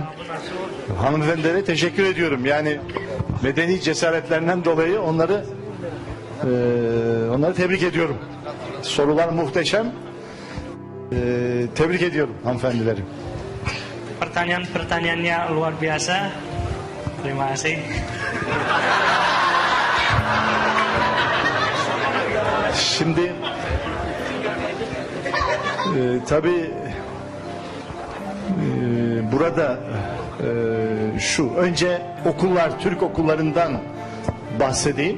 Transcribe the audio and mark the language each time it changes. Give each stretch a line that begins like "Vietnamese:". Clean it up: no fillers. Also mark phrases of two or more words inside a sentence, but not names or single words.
Turkish: Hanımefendilere teşekkür ediyorum. Yani medeni cesaretlerinden dolayı onları tebrik ediyorum. Sorular muhteşem. Tebrik ediyorum hanımefendileri.
Indonesian: Pertanyaan-pertanyaannya luar biasa. Terima kasih.
Turkish: Şimdi tabii burada şu önce okullar, Türk okullarından bahsedeyim.